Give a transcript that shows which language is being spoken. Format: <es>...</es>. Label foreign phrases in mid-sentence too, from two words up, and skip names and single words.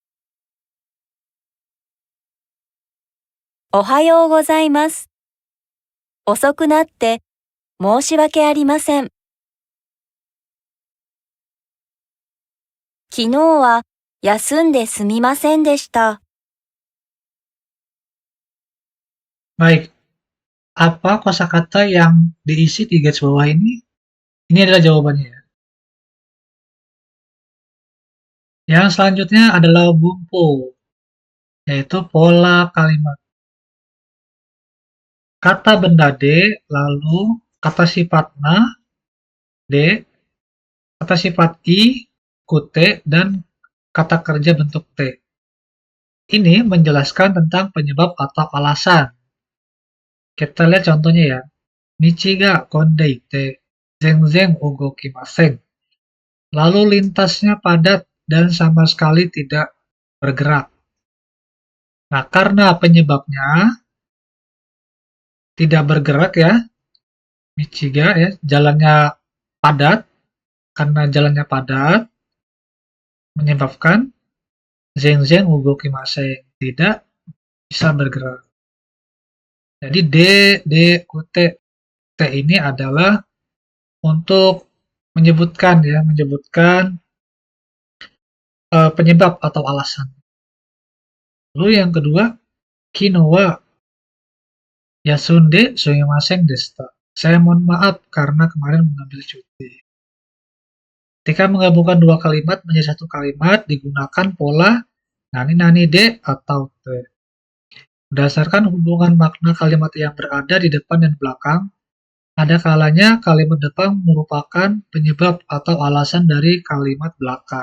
<ja>おはようございます。遅くなって申し訳ありません。昨日は休んですみませんでした。</ja> <id>Baik, apa kosakata yang diisi di garis bawah ini? Ini adalah jawabannya ya. Yang selanjutnya adalah bumpo, yaitu pola kalimat. Kata benda D, lalu kata sifat na, D, kata sifat I, kute, dan kata kerja bentuk T. Ini menjelaskan tentang penyebab atau alasan. Kita lihat contohnya ya.</id> <ja>道が込んでいて、全然動きません.</ja> <id>Lalu lintasnya padat dan sama sekali tidak bergerak. Nah, karena penyebabnya tidak bergerak ya, Michiga ya, jalannya padat, karena jalannya padat, menyebabkan</id> <ja>全然動きません</ja> <id>tidak bisa bergerak. Jadi D, T, T ini adalah untuk menyebutkan penyebab atau alasan. Lalu yang kedua,</id> <ja>昨日は休んですみませんでした.</ja> <id>Saya mohon maaf karena kemarin mengambil cuti. Ketika menggabungkan dua kalimat menjadi satu kalimat, digunakan pola</id> <ja>何々で</ja> <id>atau te. Berdasarkan hubungan makna kalimat yang berada di depan dan belakang, ada kalanya kalimat depan merupakan penyebab atau alasan dari kalimat belakang.</id>